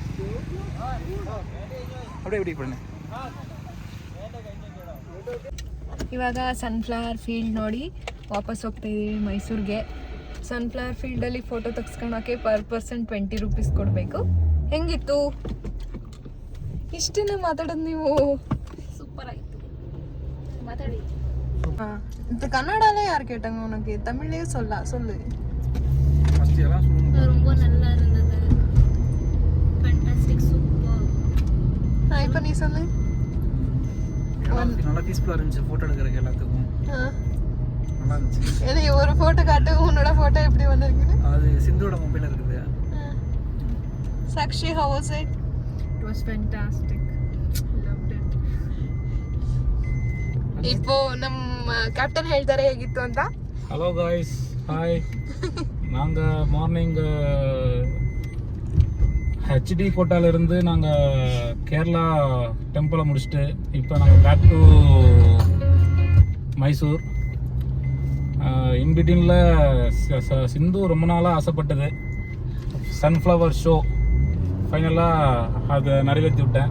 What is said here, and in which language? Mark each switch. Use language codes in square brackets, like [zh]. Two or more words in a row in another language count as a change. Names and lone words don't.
[kn] ಇವಾಗ [en] sunflower field [kn] ನೋಡಿ ವಾಪಸ್ ಹೋಗ್ತಾಯಿದ್ದೀವಿ ಮೈಸೂರಿಗೆ. ಸನ್ಫ್ಲವರ್ ಫೀಲ್ಡಲ್ಲಿ ಫೋಟೋ ತೆಗ್ಸ್ಕೊಳಕ್ಕೆ [en] per person 20 rupees [kn] ಕೊಡಬೇಕು. ಹೆಂಗಿತ್ತು? ಇಷ್ಟೇನ ಮಾತಾಡೋದು ನೀವು? ಸೂಪರ್ ಆಯಿತು, ಮಾತಾಡಿ. [ta] கன்னடாலே யார் கேட்டாங்க உனக்கு? தமிழ்லயே சொல்லு. ரொம்ப நல்லா இருந்தது, [en] fantastic, super. [ta] இப்போ நீ சொல்லு. நல்லா பீஸ்ஃபுல்லா இருந்துச்சு போட்டோ எடுக்கிறதுக்கு எல்லாத்துக்கும். நல்லா இருந்துச்சு. ஏய் ஒரு போட்டோ காட்டு, உன்னோட போட்டோ எப்படி வந்திருக்குன்னு. அது சிந்துவோட மொபைல்ல இருக்குது. [en] Sakshi, how was it? It was fantastic. Loved it. [kn] இப்போ ನಮ್ಮ ಕ್ಯಾಪ್ಟನ್ ಹೇಳ್ತಾರೆ ಹೇಗಿತ್ತು ಅಂತ. [en] hello guys, hi. [ta] நாங்கள் மார்னிங் ஹெச்டி கோட்டாலேருந்து நாங்கள் கேரளா டெம்பிளை முடிச்சுட்டு இப்போ நாங்கள் [en] back to [ta] மைசூர். இன்பிட்வீனில் சிந்து ரொம்ப நாளாக ஆசைப்பட்டது [en] sunflower show, [ta] ஃபைனலாக அதை நிறைவேற்றி விட்டேன்.